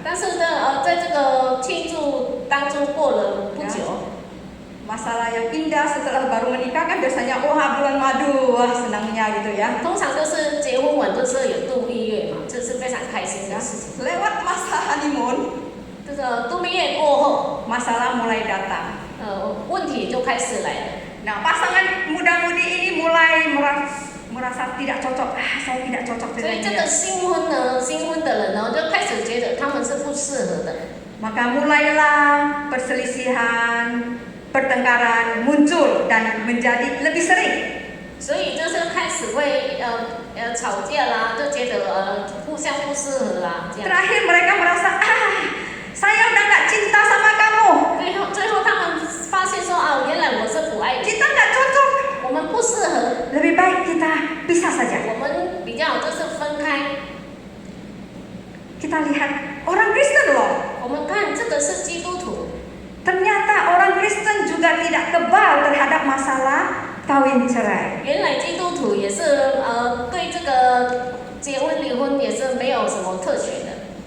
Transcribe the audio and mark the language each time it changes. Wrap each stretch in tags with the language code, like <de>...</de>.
<zh>但是呢，在这个庆祝当中过了不久，</zh> <id>masalah yang indah setelah baru menikah kan biasanya wah bulan madu, wah senangnya gitu ya.</id> <zh>通常都是结婚完都是有度蜜月嘛，这是非常开心的事情。</zh> <id>Lewat masa honeymoon,</id> <zh>这个度蜜月过后，</zh> <id>masalah mulai datang.</id> <zh>问题就开始来了。</zh> <id>Nah, pasangan muda-mudi ini mulai merasa tidak cocok. Saya tidak cocok</id> <zh>所以这</zh> <id>dia.</id> <zh>个新婚的人呢，就开始觉得他们是不适合的。</zh> <id>Maka mulailah perselisihan, pertengkaran muncul dan menjadi lebih sering.</id> <zh>所以就是开始会吵架啦，就觉得互相不适合啦，这样。</zh> <id>Terakhir mereka merasa, saya udah nggak cinta sama kamu.</id> <zh>最后他们发现说原来我是不爱你，</zh> <id>Kita nggak cocok.</id> <zh>我们不适合，</zh> <id>Lebih baik kita pisah saja.</id> <zh>我们比较好就是分开。</zh> <id>Kita lihat orang Kristen loh.</id> <zh>我们看这个是基督徒，</zh> <id>Ternyata orang Kristen juga tidak kebal terhadap masalah kawin cerai.</id> <zh>原来基督徒也是对这个结婚离婚也是没有什么特权的。</zh>